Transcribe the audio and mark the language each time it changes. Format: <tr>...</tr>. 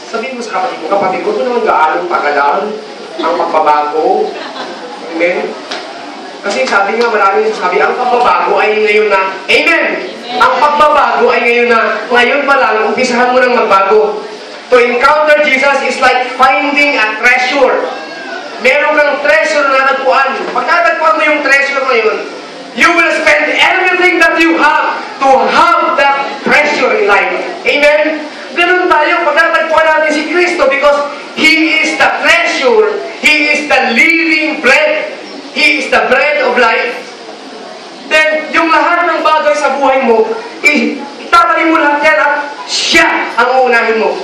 <tl>Sabihin mo sa kapatid ko, ito naman gaano pagalan ang pagbabago. Amen? Kasi sabi nga, maraming sabi, ang pagbabago ay ngayon na. Amen! Ang pagbabago ay ngayon na. Ngayon pa lang, umpisahan mo nang magbago.</tl> <en>To encounter Jesus is like finding a treasure.</en> <tl>Meron kang treasure na nagpuan. Pag natagpuan mo yung treasure na yun,</tl> <en>you will spend everything that you have to have that treasure in life.</en> <tl>Amen? Ganun tayo, pagkatagpuan natin si Kristo</tl> <en>because He is the treasure, He is the living bread, He is the bread of life.</en> <tl>Then, yung lahat ng bagay sa buhay mo, itatali mo lahat yan at siya ang uunahin mo.</tl>